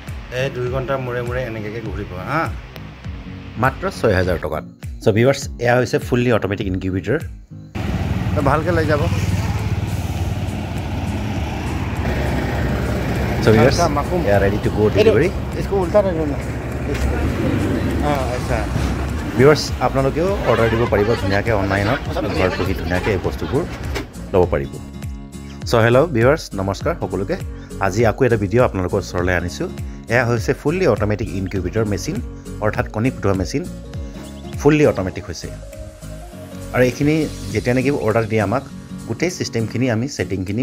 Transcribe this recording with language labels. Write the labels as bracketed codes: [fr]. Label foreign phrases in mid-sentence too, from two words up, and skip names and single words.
[as] এই 2 ঘণ্টাৰ মূৰে মূৰে এনেকৈ ঘূৰিব হা মাত্ৰ 6000 টকাত [en] so viewers [as] এয়া হৈছে [en] fully automatic incubator [as] ভালকৈ লৈ যাব [en] so viewers [as] এয়া [en] ready to go delivery [hi] इसको उल्टा रख लो ना हां ऐसा [as] ভিউয়ার্স আপোনালোকেও অৰ্ডাৰ দিব পাৰিব ধুনীয়াকৈ অনলাইনত ঘৰত বহি ধুনীয়াকৈ এই বস্তুবোৰ ল'ব পাৰিব [en] so hello viewers [as] নমস্কাৰ সকলোকে আজি আকৌ এটা ভিডিঅ' আপোনালোকৰ ওচৰলৈ আনিছোঁ এয়া হৈছে ফুললি [en] automatic incubator machine [as] অৰ্থাৎ কণী ফুটোৱা মেচিন ফুললি অটোমেটিক হৈছে আৰু এইখিনি যেতিয়া নেকি অৰ্ডাৰ দিয়ে আমাক গোটেই সিস্টেমখিনি আমি সেটিংখিনি